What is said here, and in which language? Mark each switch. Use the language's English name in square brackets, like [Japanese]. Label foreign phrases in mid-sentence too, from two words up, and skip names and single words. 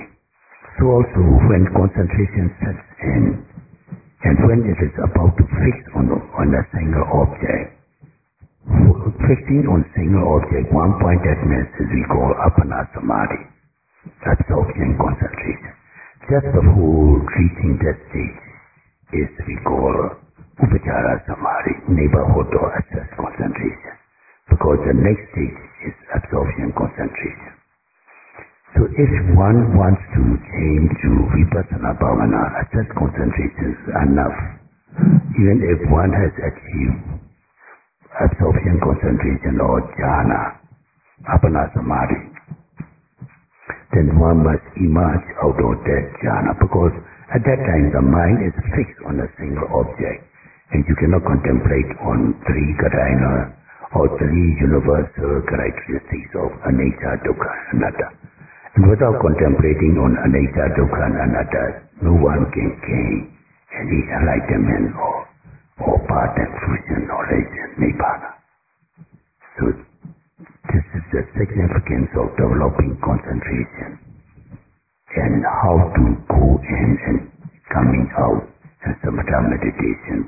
[English] So also when concentration sets in, and when it is about to fix on a single object, fixing on single object, one-pointedness is we call [Pali] appana samadhi, [English] absorption concentration. Just before reaching that stage is we call [Pali] upachara samadhi, [English] neighborhood or access concentration, because the next stage is absorption concentration. So if one wants to change to [Pali] vipassana bhavana, [English] access concentration is enough. Even if one has achieved absorption concentration or jhana, [Pali] appana samadhi, [English] then one must emerge out of that jhana, because at that time the mind is fixed on a single object, and you cannot contemplate on three karana or three universal characteristics of [Pali] anicca, dukkha, anatta. [English] And without contemplating on [Pali] anicca, dukkha, [English] and anatta, no one can gain any enlightenment or path and fruition knowledge and nibbana. So this is the significance of developing concentration and how to go in and coming out in samatha meditation.